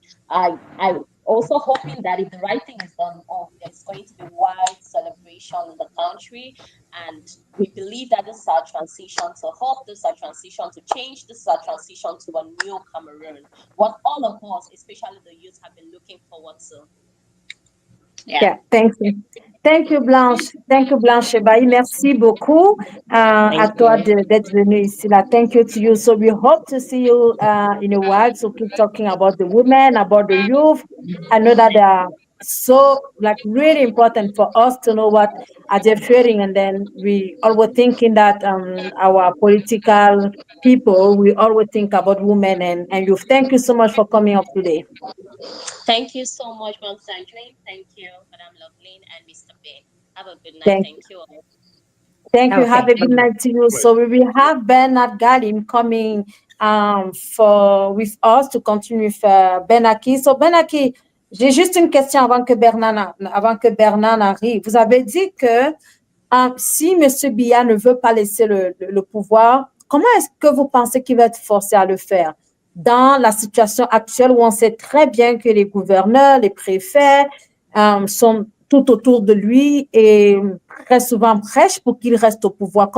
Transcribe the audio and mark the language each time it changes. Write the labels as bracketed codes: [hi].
[en] I'm also hoping that if the right thing is done, there's going to be wide celebration in the country, and we believe that this is our transition to hope, this is our transition to change, this is our transition to a new Cameroon. What all of us, especially the youth, have been looking forward to. Yeah, thank you. Thank you, Blanche. Thank you, Blanche Ebaï. [fr] Merci beaucoup à toi d'être venue ici. [en] Thank you to you. So we hope to see you in a while. So keep talking about the women, about the youth. I know that they are so really important for us to know what are they fearing. And then we always thinking that our political people, we always think about women and youth. Thank you so much for coming up today. Thank you so much, Mom Sandrine. Thank you, Madam Loveline and Mr. Ben. Have a good night. Thank you all. Thank you. Have a good night to you. So we will have Bernard Galim coming with us to continue with Benaki. So [fr] Benaki, j'ai juste une question avant que Bernard arrive. Vous avez dit que si M. Biya ne veut pas laisser le pouvoir, comment est-ce que vous pensez qu'il va être forcé à le faire? Dans la situation actuelle où on sait très bien que les gouverneurs, les préfets sont tout autour de lui et très souvent prêchent pour qu'il reste au pouvoir.